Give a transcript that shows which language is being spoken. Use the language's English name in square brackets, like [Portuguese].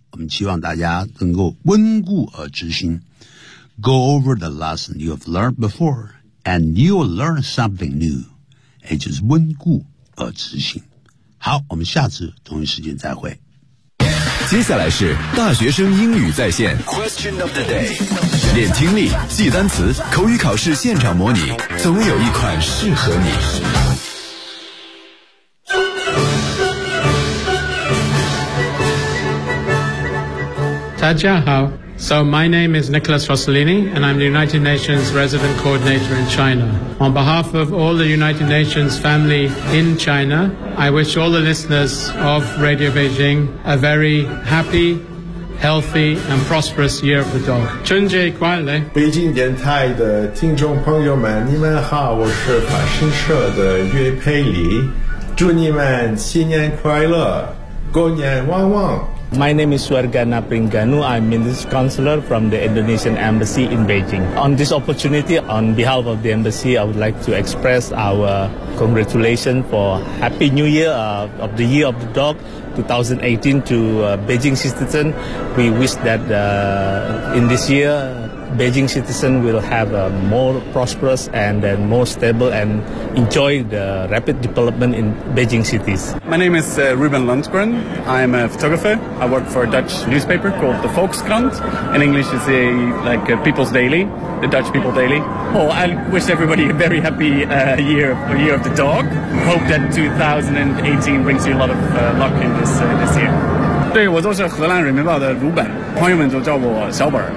[Chinese] 我们希望大家能够温故而知新。 [English] Go over the lesson you have learned before, and you'll learn something new. [Chinese] 也就是温故而知新。好，我们下次同一时间再会。接下来是大学生英语在线 Question of the day， 练听力，记单词，口语考试现场模拟，总有一款适合你。大家好。 [English] So my name is Nicholas Rossellini, and I'm the United Nations Resident Coordinator in China. On behalf of all the United Nations family in China, I wish all the listeners of Radio Beijing a very happy, healthy, and prosperous Year of the Dog. [Chinese] 春节快乐！北京电台的听众朋友们，你们好，我是法新社的岳佩里，祝你们新年快乐，狗年旺旺。 [English] My name is Suargana Pringanu. I'm Minister Counselor from the Indonesian Embassy in Beijing. On this opportunity, on behalf of the Embassy, I would like to express our congratulations for Happy New Year of the Year of the Dog 2018 to Beijing citizens. We wish that in this year, Beijing citizens will have a more prosperous and then more stable and enjoy the rapid development in Beijing cities. My name is Ruben Lundgren. I'm a photographer. I work for a Dutch newspaper called the Volkskrant. In English, it's a People's Daily, the Dutch People Daily. Oh, I wish everybody a very happy year of the dog. Hope that 2018 brings you a lot of luck in this year. [Chinese] 对，我就是荷兰人民报的鲁本，朋友们就叫我小本。